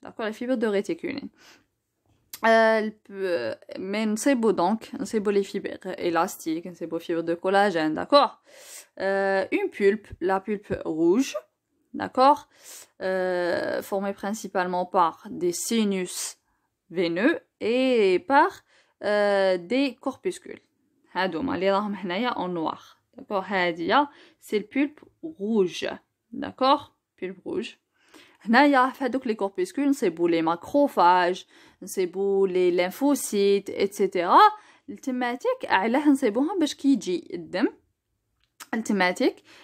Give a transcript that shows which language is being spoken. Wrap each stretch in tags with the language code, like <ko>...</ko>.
<fr>D'accord, les fibres de réticuline. Mais c'est beau donc, c'est beau les fibres élastiques, c'est beau les fibres de collagène, d'accord. Une pulpe, la pulpe rouge, d'accord, formée principalement par des sinus veineux et par des corpuscules.</fr> <ar>هادوما اللي راهم هنايا</ar> <fr>en noir. D'accord, c'est le pulpe rouge. D'accord, pulpe rouge.</fr> <ar>هنايا في هذوك</ar> <fr>les corpuscules</fr> <ar>نصيبوا</ar> <fr>les macrophages, نصيبوا les lymphocytes, etc.</fr> <ar>التماتيك علاه نصيبوها باش كيجي الدم التماتيك</ar>